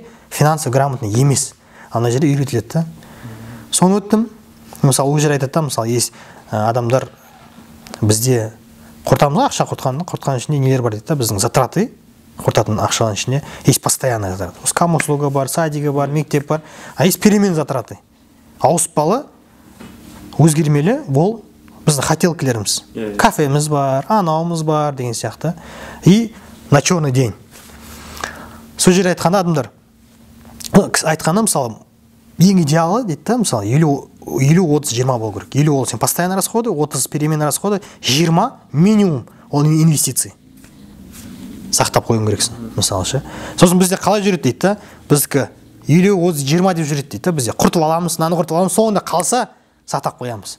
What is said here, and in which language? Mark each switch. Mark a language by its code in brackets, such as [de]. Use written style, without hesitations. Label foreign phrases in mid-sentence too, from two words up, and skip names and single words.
[ru] Финансовый грамотный [kk] емес. Ана жерде үйретіледі да. Соны өттім. Мысалы, ол жер айтады да, мысалы, есть адамдар бізде құртамыз, ақша құртқан ішінде нелер бар дейді да, біздің затраты құртатын ақшаның ішінде [ru] есть постоянный затраты. [kk] Услуга бар, садигі бар, мектеп бар, [ru] а есть перемен затраты. [kk] Ауыспалы, өзгермелі, бұл біздің хотелкілеріміз. Кафеміз бар, анауымыз бар деген сияқты. [ru] И на черный день. [kk] Сол жер айтқанда адамдар айтқанда, мысалы, ең идеалы дейді да, мысалы, 50-30-20 болу керек. [ru] 50 [kk] ол сен [ru] постоянный расходы, 30 переменный расходы, 20 минимум ол инвестиции. [kk] Сақтап қойың керексің, мысалы ше. Сосын бізде қалай жүреді дейді да, біздікі 50-30-20 деп жүреді дейді да, бізде құртып аламыз, наны құртып аламыз, соңында қалса сақтап қоямыз.